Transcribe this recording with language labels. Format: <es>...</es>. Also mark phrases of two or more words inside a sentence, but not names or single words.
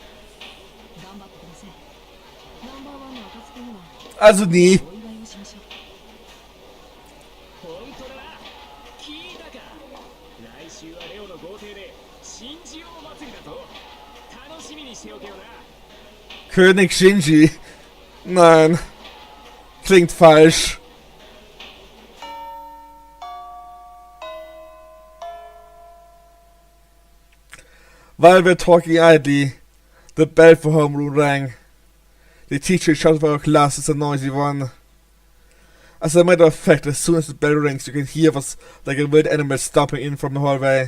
<ja>頑張ってください。ナンバーワンの暁には</ja> <de>Also nie.</de> <ja>お祝いをしましょう。本当だな。聞いたか。来週はレオの豪邸で新人王祭りだぞ。楽しみにしておけよな。</ja> <de>König Shinji. Nein. Klingt falsch.</de> <en>While we're talking idly, the bell for homeroom rang. The teacher shouted for our class is a noisy one. As a matter of fact, as soon as the bell rings, you can hear what's like a wild animal stomping in from the hallway.</en>